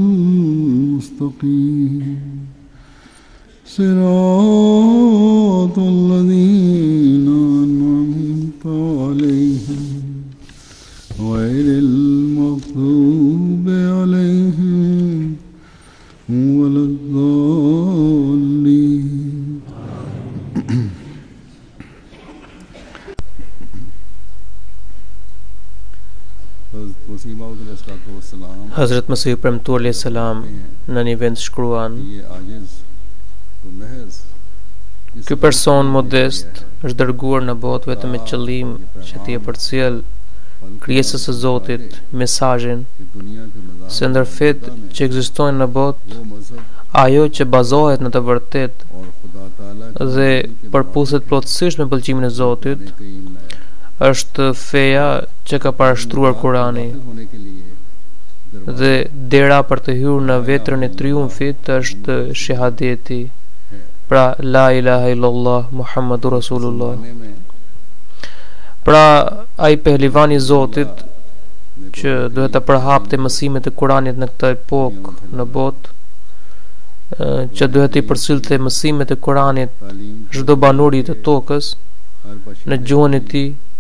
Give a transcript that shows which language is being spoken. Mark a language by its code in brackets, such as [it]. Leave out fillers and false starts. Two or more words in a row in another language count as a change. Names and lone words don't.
[ar] المستقيم صراط الذين أنعمت عليهم غير المغضوب عليهم ولا الضالين. [sq] Hazrat Masih Premtur [ar] عليه السلام [sq] në një vend shkruan: Ky person modest është dërguar në botë vetëm me qëllim që t'i përcjell krijesës së Zotit mesazhin se ndër fetë që ekzistojnë në botë, ajo që bazohet në të vërtetë dhe përputhet plotësisht me pëlqimin e Zotit është feja që ka parashtruar Kurani, dhe dera për të hyrë në vetrën e triumfit është shahadeti, pra [ar] لا إله إلا الله محمد رسول الله. [sq] Pra ai pehlivani i Zotit që duhet të përhapte mësimet e Kuranit në këtë epokë në botë, që duhet të përcjellte mësimet e Kuranit çdo banori të tokës në gjuhën e tij,